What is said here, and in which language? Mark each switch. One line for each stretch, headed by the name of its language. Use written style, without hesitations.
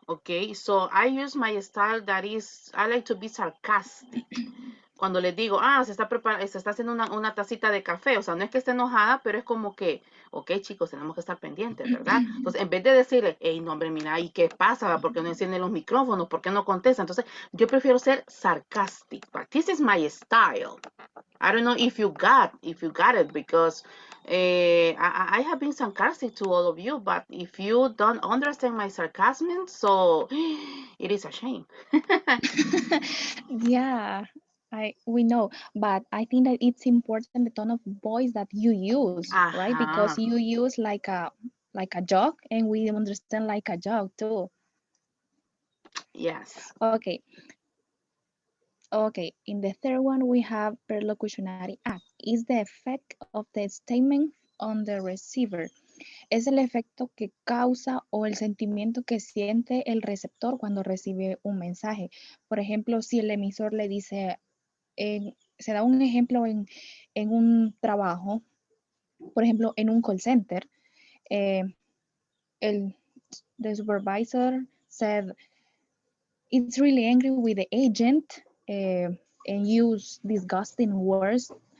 English: Okay, so I use my style that is, I like to be sarcastic.
Spanish: Cuando les digo, se está haciendo una tacita de café, o sea, no es que esté enojada, pero es como que, ok, chicos, tenemos que estar pendientes, ¿verdad? Entonces, en vez de decirle, hey, no, hombre, mira, ¿y qué pasa? ¿Por qué no encienden los micrófonos? ¿Por qué no contesta? Entonces, yo prefiero ser sarcastic,
English: but this is my style. I don't know if you got it, because I have been sarcastic to all of you, but if you don't understand my sarcasm, so it is a shame. Yeah, we know, but I think that it's important the tone of voice that you use, right? Because Ajá, you use like a joke, and we understand like a joke too. yes. Okay, in the third one we have perlocutionary act. Is the effect of the statement on the receiver.
Spanish: Es el efecto que causa o el sentimiento que siente el receptor cuando recibe un mensaje. Por ejemplo, si el emisor le dice, se da un ejemplo en un trabajo, por ejemplo, en un call center,
English: the supervisor said, it's really angry with the agent and use disgusting words.